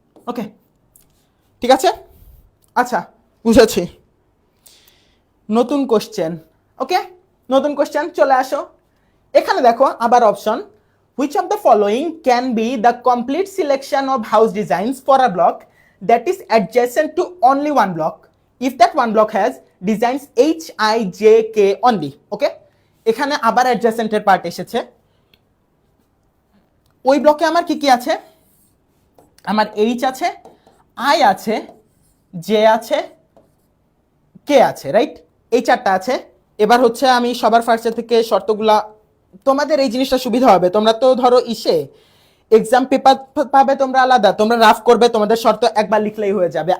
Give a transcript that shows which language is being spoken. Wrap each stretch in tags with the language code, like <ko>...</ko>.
<bn>ওকে, ঠিক আছে, আচ্ছা বুঝেছি। নতুন কোশ্চেন, ওকে, নতুন কোশ্চেন চলে আসো। এখানে দেখো আবার option,</bn> <en>which of the following can be the complete selection of house designs for a block that is adjacent to only one block if that one block has designs H, I, J, K only.</en> <bn>ওকে, এখানে আবার adjacent এর part এসেছে। ওই ব্লকে আমার কি কি আছে, আমার H আছে, I আছে, J আছে, K আছে, রাইট? এই চারটা আছে। এবার হচ্ছে আমি সবার ফার্স্টে থেকে শর্তগুলা, তোমাদের এই জিনিসটা সুবিধা হবে, তোমরা তো ধরো এক্সাম পেপার পাবে তোমরা আলাদা, তোমরা রাফ করবে, তোমাদের শর্ত একবার লিখলেই হয়ে যাবে।</bn>